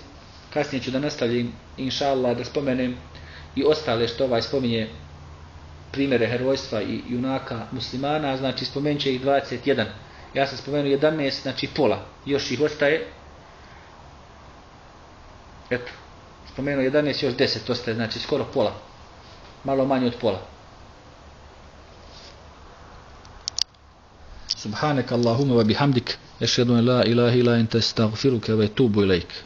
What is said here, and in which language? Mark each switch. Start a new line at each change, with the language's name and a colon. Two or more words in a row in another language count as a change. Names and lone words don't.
Bosnian: Kasnije ću da nastavljam,
Arabic: إن شاء الله,
Bosnian: da spomenem i ostale što spominje primjere herojstva i junaka muslimana, znači spomenut će ih 21. Ja sam spomenuo 11, znači pola. Još ih ostaje. Eto, spomenuo 11, još 10 ostaje, znači skoro pola. Malo manje od pola.
Arabic: سبحانك اللهم وبحمدك, أشهد أن لا إله إلا أنت أستغفرك وأتوب إليك.